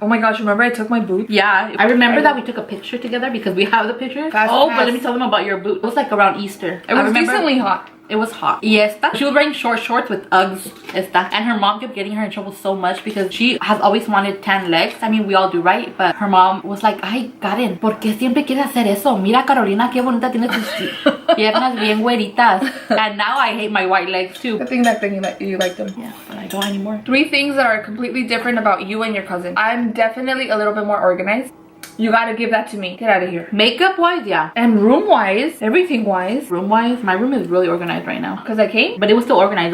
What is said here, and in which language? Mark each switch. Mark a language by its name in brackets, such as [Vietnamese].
[English] Oh my gosh, remember I took my boot? Yeah. I remember that we took a picture together because we have the picture. But let me tell them about your boot. It was like around Easter. It was decently hot. It was hot. Yes. She was wearing short shorts with Uggs. And her mom kept getting her in trouble so much because she has always wanted tan legs. I mean, we all do, right? But her mom was like, [Spanish] "Ay, Karen, ¿por qué siempre quieres hacer eso? Mira, Carolina, qué bonita tiene tus piernas bien güeritas." [English] And now I hate my white legs too. I think that thing you like them. Yeah, but I don't anymore. 3 things that are completely different about you and your cousin. I'm definitely a little bit more organized. You gotta give that to me. Get out of here. Makeup wise, yeah. And room wise, everything wise. Room wise, my room is really organized right now. Because I came? But it was still organized.